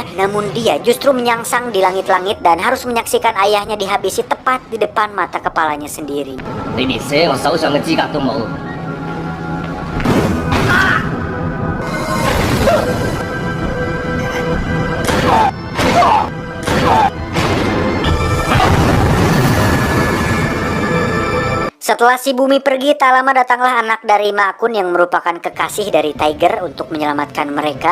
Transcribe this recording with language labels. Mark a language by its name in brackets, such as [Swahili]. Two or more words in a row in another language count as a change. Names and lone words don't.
[Indonesian] Namun dia justru menyangsang di langit-langit dan harus menyaksikan ayahnya dihabisi tepat di depan mata kepalanya sendiri. [Cantonese] 你連寫我手上嘅資格都冇。 [Indonesian] Setelah si Bumi pergi, tak lama datanglah anak dari Ma Kun yang merupakan kekasih dari Tiger untuk menyelamatkan mereka.